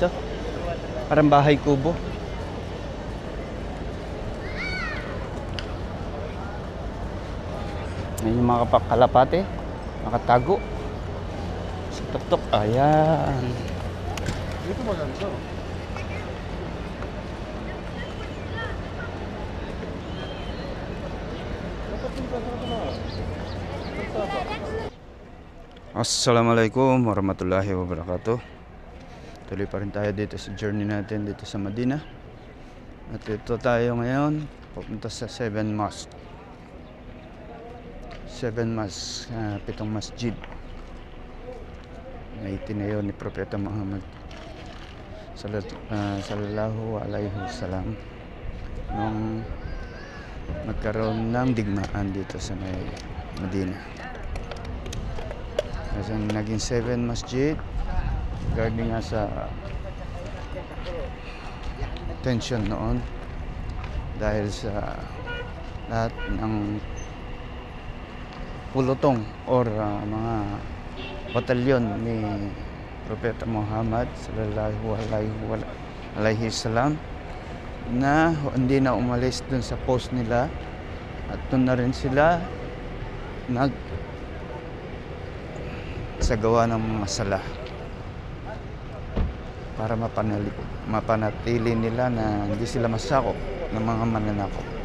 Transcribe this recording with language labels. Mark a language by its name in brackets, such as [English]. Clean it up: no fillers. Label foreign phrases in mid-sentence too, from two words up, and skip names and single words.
[Filipino] Parang bahay kubo. Ayan yung mga kalapate. Nakatago. Sa tuktok. Ayan. Dito maganda. [Arabic] السلام عليكم ورحمة الله وبركاته. [Filipino] Tuloy pa rin tayo dito sa journey natin dito sa Madina. At ito tayo ngayon pupunta sa 7 Mosque. 7 Mosque, 7 masjid na itinayo ni Propeta Muhammad [Arabic] صلى الله عليه وسلم [Filipino] nung nagkaroon ng digmaan dito sa may Madina. Kasi naging 7 masjid regarding nga sa tension noon dahil sa lahat ng pulutong or mga batalyon ni Propeta Muhammad [Arabic] صلى الله عليه وسلم [Filipino] na hindi na umalis dun sa post nila at dun na rin sila sa gawa ng mga sala para mapanatili nila na hindi sila masakop ng mga mananakop.